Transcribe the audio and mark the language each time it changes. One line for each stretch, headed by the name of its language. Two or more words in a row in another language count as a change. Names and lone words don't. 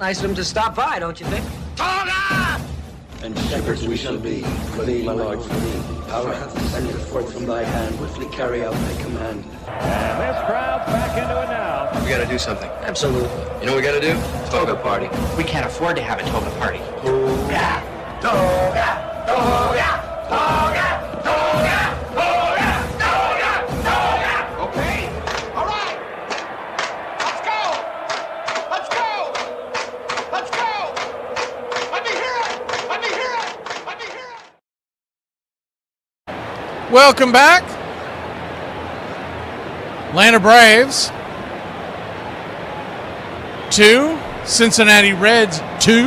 English: Nice of him to stop by, don't you think? Toga! And shepherds we shall be, for thee, my lord, for thee. Power hath descended forth from thy hand, swiftly carry out thy command. And this crowd's back into it now. We gotta do something. Absolutely. You know what we gotta do? Toga party. We can't afford to have a toga party. Toga! Toga! Toga! Toga! Toga! Toga! Toga! Toga! Okay. All right. Let's go. Let's go. Let's go. Let me hear it. Let me hear it. Let me hear it. Welcome back. Atlanta Braves 2, Cincinnati Reds 2.